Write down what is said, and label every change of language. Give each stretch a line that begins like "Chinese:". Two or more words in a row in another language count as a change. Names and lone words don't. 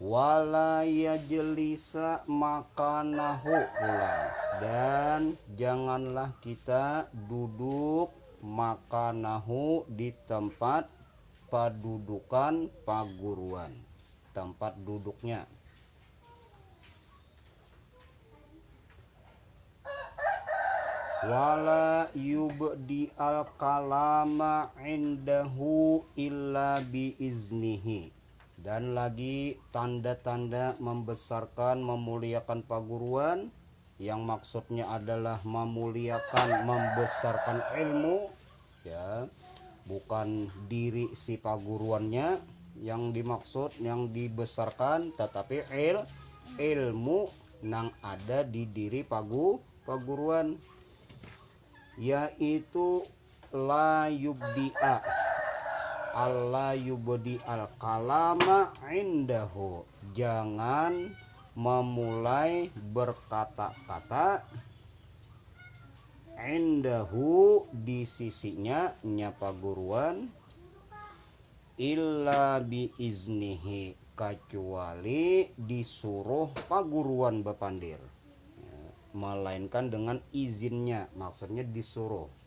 Arabic: ولا يجلس مكانه
Banjar: ulang, dan janganlah kita duduk makanahu di tempat padudukan paguruan, tempat duduknya.
Arabic: ولا يبدي الكلام عنده إلا بإذنه,
Banjar: dan lagi tanda-tanda membesarkan memuliakan paguruan yang maksudnya adalah memuliakan membesarkan ilmu, ya, bukan diri si paguruannya yang dimaksud yang dibesarkan, tetapi ilmu yang ada di diri paguruan,
Arabic: yaitu لا يبدئ الله يبدي الكلام عنده,
Banjar: jangan memulai berkata-kata indahu di sisinya nya paguruan,
Arabic: إلا بإذنه,
Banjar: kecuali disuruh paguruan bepandir, melainkan dengan izinnya, maksudnya disuruh.